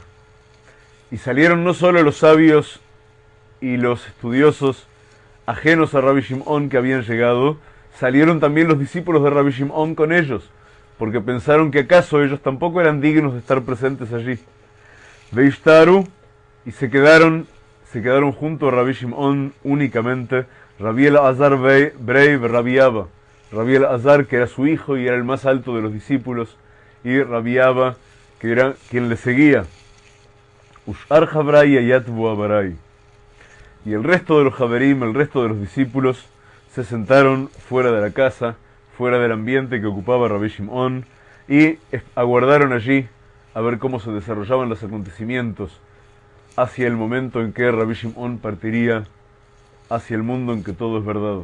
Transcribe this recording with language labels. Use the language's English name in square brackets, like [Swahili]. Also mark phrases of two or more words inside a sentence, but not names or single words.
[Spanish] Y salieron no solo los sabios y los estudiosos ajenos a Rabbi Shimon que habían llegado, salieron también los discípulos de Rabbi Shimon con ellos, porque pensaron que acaso ellos tampoco eran dignos de estar presentes allí. Veishtaru, y se quedaron junto a Rabbi Shimon únicamente Rabbi Elazar Brei Rabbi Abba. Rabbi Elazar, que era su hijo y era el más alto de los discípulos, y Rabbi Abba, que era quien le seguía. [Aramaic] ושאר חבריא יתבו לבראי. [Spanish] Y el resto de los Javerim, el resto de los discípulos, se sentaron fuera de la casa, fuera del ambiente que ocupaba Rabbi Shimon, y aguardaron allí a ver cómo se desarrollaban los acontecimientos hacia el momento en que Rabbi Shimon partiría hacia el mundo en que todo es verdad.